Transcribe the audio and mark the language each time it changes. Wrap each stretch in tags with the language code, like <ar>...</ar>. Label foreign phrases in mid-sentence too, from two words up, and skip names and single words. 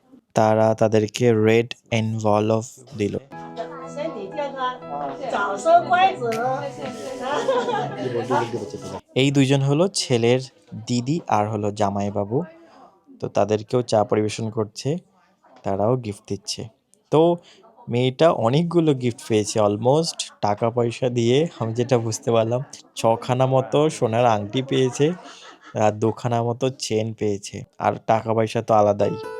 <bn>তারা তাদেরকে</bn> <en>red envelope</en> <bn>দিল।</bn> <zh>身体健康，早生贵子。</zh> <bn>এই দুইজন হলো ছেলের দিদি আর হলো জামাইবাবু। তো তাদেরকেও চা পরিবেশন করছে, তারাও গিফট দিচ্ছে। তো মেয়েটা অনেকগুলো গিফট পেয়েছে, অলমোস্ট টাকা পয়সা দিয়ে আমি যেটা বুঝতে পারলাম 6খানা মতো সোনার আংটি পেয়েছে আর 2খানা মতো চেন পেয়েছে, আর টাকা পয়সা তো আলাদাই।</bn>